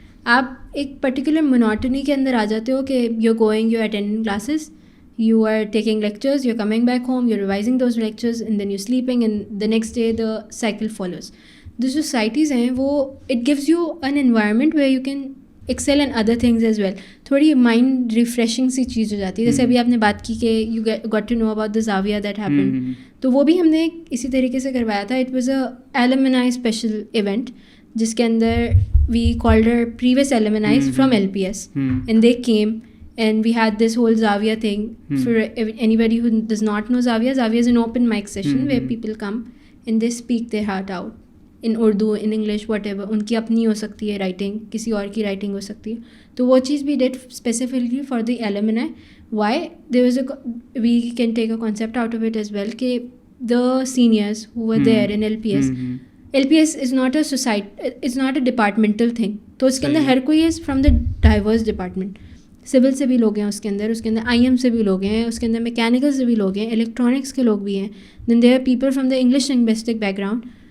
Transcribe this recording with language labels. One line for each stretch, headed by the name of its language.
Urdu: آپ ایک particular monotony کے اندر آ جاتے ہو کہ
English: You going, you attending classes, you are taking lectures, you're coming back home, you're revising those lectures, and then you're sleeping, and the next day the cycle follows. The societies
Urdu: hain wo,
English: it gives you an environment where you can excel in other things as well.
Urdu: تھوڑی mind refreshing سی چیز ہو جاتی ہے. جیسے ابھی آپ نے بات کی کہ
English: you got to know about the Zavia that happened.
Urdu: تو وہ بھی ہم نے اسی طریقے سے کروایا تھا.
English: It was a alumni special event
Urdu: جس کے اندر
English: we called our previous alumni from LPS, and they came. And we had this whole Zavia thing. For anybody who does not know Zavia is an open mic session where people come and they speak their heart out in Urdu, in English, whatever.
Urdu: ان کی اپنی ہو سکتی ہے writing, کسی اور کی writing ہو سکتی ہے. تو وہ چیز بھی
English: Did specifically for the alumni. Why? There was we can take a concept out of it as well کہ the seniors who were there in LPS is not a society, it's not a departmental thing.
Urdu: تو اس کے اندر ہر کوئی
English: is from the diverse department.
Urdu: Civil سے بھی لوگ ہیں اس کے اندر IM سے بھی لوگ ہیں, اس کے اندر میکینیکل سے بھی لوگ ہیں, الیکٹرانکس کے لوگ بھی ہیں,
English: Then there are people from the English linguistic background.